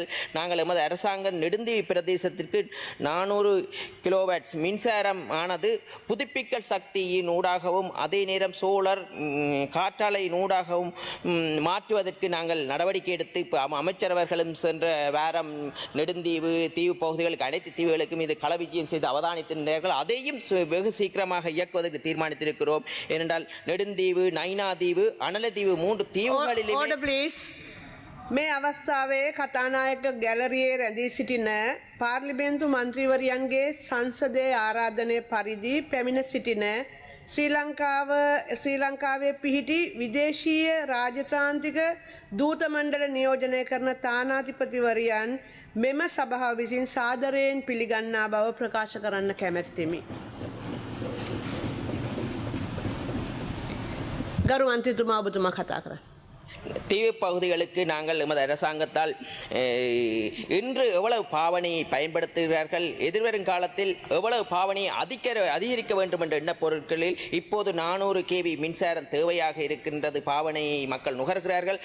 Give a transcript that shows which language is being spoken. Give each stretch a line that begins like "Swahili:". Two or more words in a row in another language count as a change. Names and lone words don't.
Tamil: நாங்கள் எமது அரசாங்கம் நெடுந்தீவு பிரதேசத்திற்கு 400 கிலோவாட்ஸ் மின்சாரம் ஆனது புதுப்பிக்கல் சக்தியின் ஊடாகவும் அதே நேரம் சோலார் காற்றாலையின் ஊடாகவும் மாற்றுவதற்கு நாங்கள் நடவடிக்கை எடுத்து இப்போ அமைச்சர் அவர்களும் சென்ற வாரம் நெடுந்தீவு தீவு பகுதிகளுக்கு அனைத்து தீவுகளுக்கும் இது களவிஜயம் செய்து அவதானித்திருந்தார்கள். அதையும் வெகு சீக்கிரமாக இயக்குவதற்கு தீர்மானித்திருக்கிறோம். ஏனென்றால் நெடுந்தீவு, நைனாதீவு, அனலதீவு 3 தீவுகளில்
Sinhala: මේ අවස්ථාවේ කතානායක ගැලරියේ රැඳී සිටින පාර්ලිමේන්තු මන්ත්‍රීවරයන්ගේ සංසදයේ ආරාධනය පරිදි පැමිණ සිටින ශ්‍රී ලංකාවේ පිහිටි විදේශීය රාජතාන්ත්‍රික දූත මණ්ඩල නියෝජනය කරන තානාධිපතිවරයන් මෙම සභාව විසින් සාදරයෙන් පිළිගන්නා බව ප්‍රකාශ කරන්න කැමැත්තෙමි. ගරු මන්ත්‍රීතුමා ඔබතුමා කතා කරන්න.
Tamil: தீவு பகுதிகளுக்கு நாங்கள் எமது அரசாங்கத்தால் இன்று எவ்வளவு பாவனையை பயன்படுத்துகிறார்கள், எதிர்வரும் காலத்தில் எவ்வளவு பாவனையை அதிகரிக்க வேண்டும் என்ற எண்ண பொருட்களில் இப்போது 400 kV மின்சாரம் தேவையாக இருக்கின்றது. பாவனையை மக்கள் நுகர்கிறார்கள்.